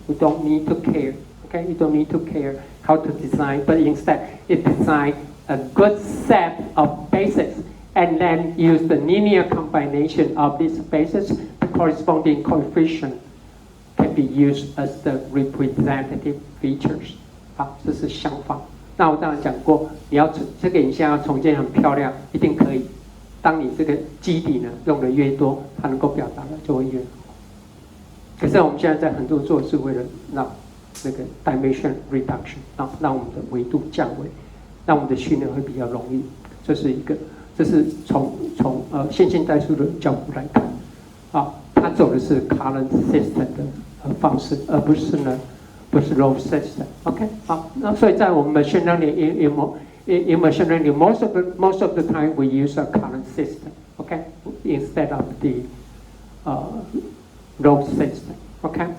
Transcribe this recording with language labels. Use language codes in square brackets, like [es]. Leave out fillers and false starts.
[en] You don't need to care, okay? You don't need to care how to design, but instead it design a good set of bases and then use the linear combination of these bases. The corresponding coefficient can be used as the representative features. [zh] 好，这是想法。那我当然讲过，你要这个影像要重建很漂亮，一定可以。当你这个基底呢用的越多，它能够表达的就会越好。可是我们现在在很多做是为了让那个 dimension reduction， 让我们的维度降维，让我们的训练会比较容易。这是从线性代数的角度来看，啊，它走的是 current system 的方式，而不是 row system。OK， 好，那所以在我们machine learning in machine learning, most of the time we use a current system, okay, instead of the row system, okay.